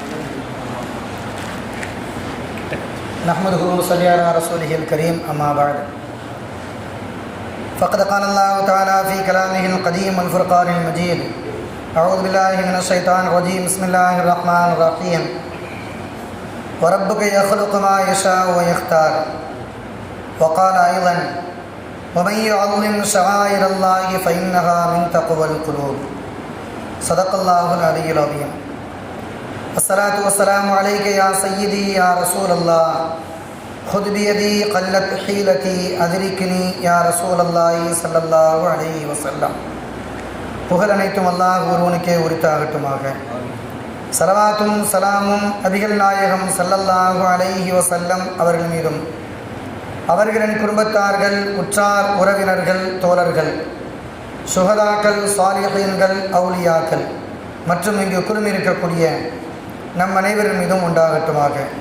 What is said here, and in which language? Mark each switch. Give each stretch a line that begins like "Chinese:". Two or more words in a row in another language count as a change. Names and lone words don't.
Arabic: نحمده ونصلي على رسوله الكريم أما بعد فقد قال الله تعالى في كلامه القديم والفرقان المجيد أعوذ بالله من الشيطان الرجيم بسم الله الرحمن الرحيم وربك يخلق ما يشاء ويختار وقال أيضا ومن يعظم شعائر الله فإنها من تقوى القلوب صدق الله العلي العظيم. الصلاة والسلام عليك يا سيدي يا رسول الله خذ بيدي قلت حيلتي أدركني يا رسول الله صلى الله عليه وسلم.
Tamil: புகழ் அனைத்தும் அல்லாஹ் ஒருவனுக்கே உரித்தாகட்டுமாக. ஸலவாத்தும் சலாமும் நபிகள் நாயகம்
Arabic: صلى الله عليه وسلم
Tamil: அவர்கள் மீதும் அவர்களின் குடும்பத்தார்கள் உற்றார் உறவினர்கள் தோழர்கள் சுஹதாக்கள் சாலிஹீன்கள் அவுலியாக்கள் மற்றும் இங்கு குழுமியிருக்கக்கூடிய நம் அனைவரின் மீதும் உண்டாகட்டுமாக.